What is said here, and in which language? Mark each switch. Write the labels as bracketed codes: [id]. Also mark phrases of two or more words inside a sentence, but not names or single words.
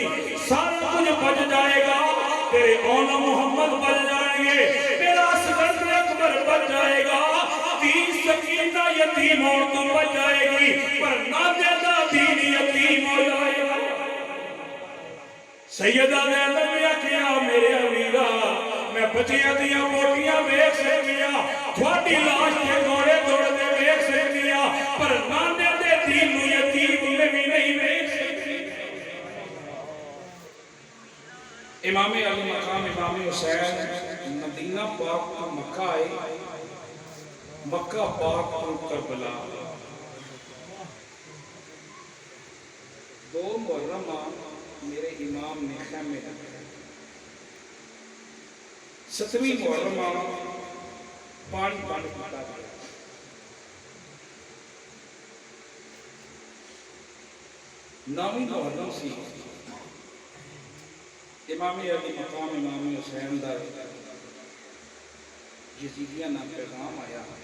[ur] سارا کچھ بچ جائے گا تیرے اول محمد بچ جائیں گے میرا اصغر اکبر بچ جائے گا [pa] دھی سکینہ یتیم ہو تو بچ جائے گی پر نادے دا دین یتیم ہو جائے گا سیدہ زینب نے آکھیا میرے امیرا میں بچیاں دیاں موٹیاں ویکھ سکدیاں تھوڑی لاش تے گھوڑے دوڑدے ویکھ سکدیاں پر نانے دے دین نوں یتیم میں بھی نہیں ویکھ سکدی امام علی مقام امام حسین مدینہ پاک تو مکہ آئے مکہ پاک تو کربلا 2 محرم میرے امام نے خیمے رکھے 7ویں محرم پانی پیتا گیا 9ویں محرم سی امام علی مقام امام حسین دا یزیدیاں نام پیغام آیا